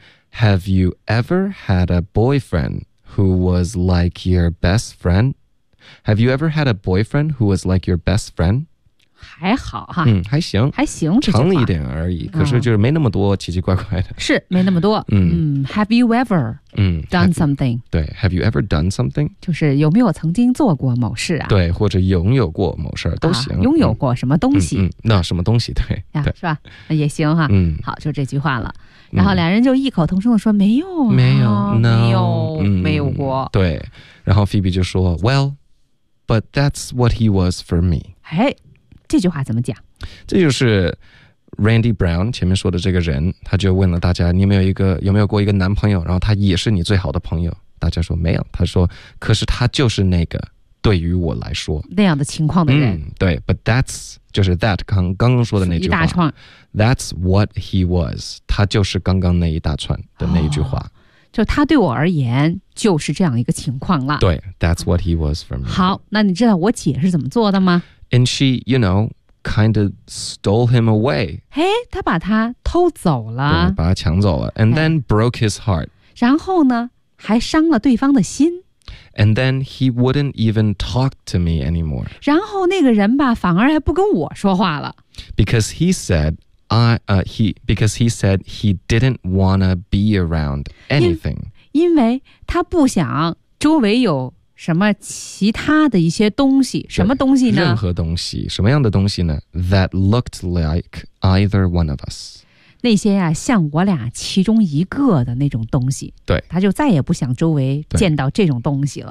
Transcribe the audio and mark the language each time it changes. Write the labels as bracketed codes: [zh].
[en] Have you ever had a boyfriend who was like your best friend? Have you ever had a boyfriend who was like your best friend? [zh] 还好哈，嗯，还行，还行，长了一点而已。可是就是没那么多奇奇怪怪的，是没那么多。 [en] Have you ever? done something 对 have you ever done something [zh] 就是有没有曾经做过某事啊对或者拥有过某事都行、啊、拥有过什么东西、那什么东西 对,、啊、对是吧也行哈、啊嗯、好就这句话了然后两人就异口同声地说没有、啊、没有、 [en] no、 [zh] 没有、没有过对然后 [en] Phoebe [zh] 就说 [en] Well but that's what he was for me [zh] 哎这句话怎么讲这就是Randy Brown 前面说的这个人他就问了大家你有没有一个有没有过一个男朋友然后他也是你最好的朋友大家说没有他说可是他就是那个对于我来说那样的情况的人、对 [en] but that's [zh] 就是 that 刚刚说的那句话一大串 [en] that's what he was [zh] 他就是刚刚那一大串的那一句话、哦、就他对我而言就是这样一个情况了对 [en] that's what he was for me [zh] 好那你知道我姐是怎么做的吗 [en] and she you knowKind of stole him away. [zh] 嘿，他把他偷走了，对，把他抢走了。 [en] And then broke his heart. [zh] 然后呢还伤了对方的心。 [en] And then he wouldn't even talk to me anymore. [zh] 然后那个人吧反而还不跟我说话了。 [en] Because he said, he didn't want to be around anything. [zh] 因为他不想周围有什么其他的一些东西，什么东西呢？任何东西，什么样的东西呢？ [en] That looked like either one of us. [zh] 那些啊，像我俩其中一个的那种东西。对。他就再也不想周围见到这种东西了。